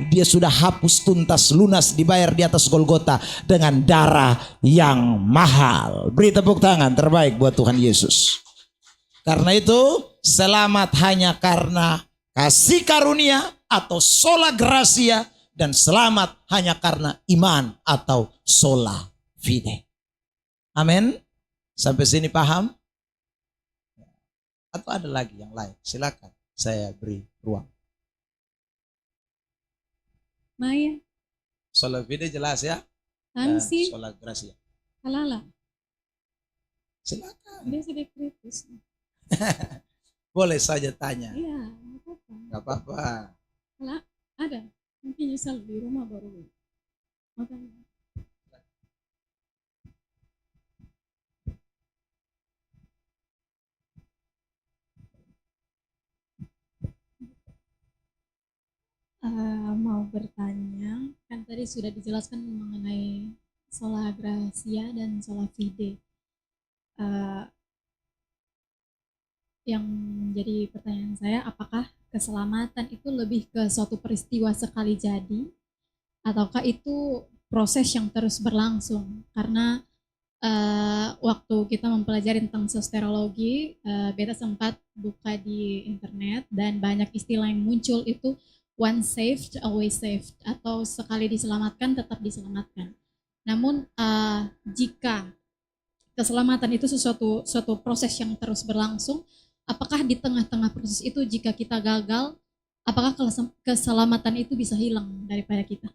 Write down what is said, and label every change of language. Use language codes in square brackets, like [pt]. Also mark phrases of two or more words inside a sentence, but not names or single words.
[id] Dia sudah hapus tuntas, lunas, dibayar di atas Golgota dengan darah yang mahal. Beri tepuk tangan terbaik buat Tuhan Yesus. Karena itu selamat hanya karena kasih karunia atau [la] sola gracia, [id] dan selamat hanya karena iman atau [la] sola fide. [id] Amin. Sampai sini paham? Atau ada lagi yang lain? Silakan, saya beri ruang. Maya, [la] Sola fide [id] jelas ya? Hansi, [la] Sola gracia. Halala. [id] Silakan. Dia sudah kritis. Boleh saja tanya. Iya, nggak apa-apa. Gak apa-apa. Kalau ada, nanti nyesal di rumah baru makan. Mau bertanya, kan tadi sudah dijelaskan mengenai [la] sola gracia [id] dan [la] sola fide. [id] Yang menjadi pertanyaan saya, apakah keselamatan itu lebih ke suatu peristiwa sekali jadi, ataukah itu proses yang terus berlangsung? Karena waktu kita mempelajari tentang sosterologi, beta sempat buka di internet dan banyak istilah yang muncul itu [en] once saved, always saved, [id] atau sekali diselamatkan tetap diselamatkan. Namun jika keselamatan itu suatu proses yang terus berlangsung, apakah di tengah-tengah proses itu jika kita gagal, apakah keselamatan itu bisa hilang daripada kita?